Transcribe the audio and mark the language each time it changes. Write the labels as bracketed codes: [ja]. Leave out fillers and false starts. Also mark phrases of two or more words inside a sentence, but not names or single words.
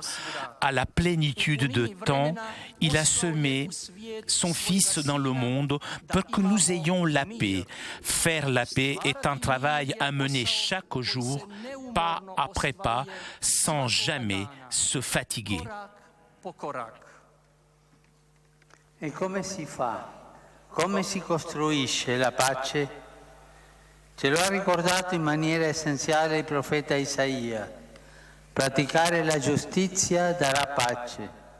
[fr] À la plénitude de temps, il a semé son Fils dans le monde pour que nous ayons la paix. Faire la paix est un travail à mener chaque jour, pas après pas, sans jamais se fatiguer. [it] E come si fa? Come si costruisce la pace? Ce lo ha ricordato in maniera essenziale il profeta Isaia. Praticare la giustizia darà pace.